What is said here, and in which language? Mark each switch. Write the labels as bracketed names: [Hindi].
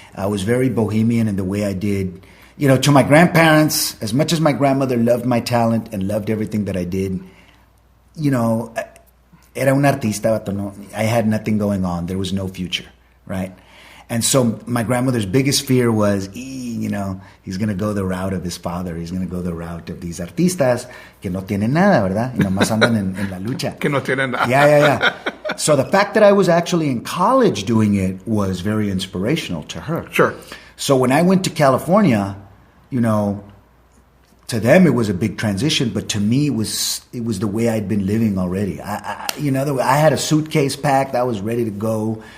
[English] I was very bohemian in the way I did, to my grandparents, as much as my grandmother loved my talent and loved everything that I did, [Spanish] era un artista, [English] but no, I had nothing going on. There was no future, right? And so my grandmother's biggest fear was, he's going to go the route of his father. He's going to go the route of these [Spanish] artistas que no tienen nada, ¿verdad? Y nomás andan en la lucha. Que no tienen nada. [English] Yeah. So the fact that I was actually in college doing it was very inspirational to her. Sure. So when I went to California, to them it was a big transition, but to me it was the way I'd been living already. I had a suitcase packed. I was ready to go.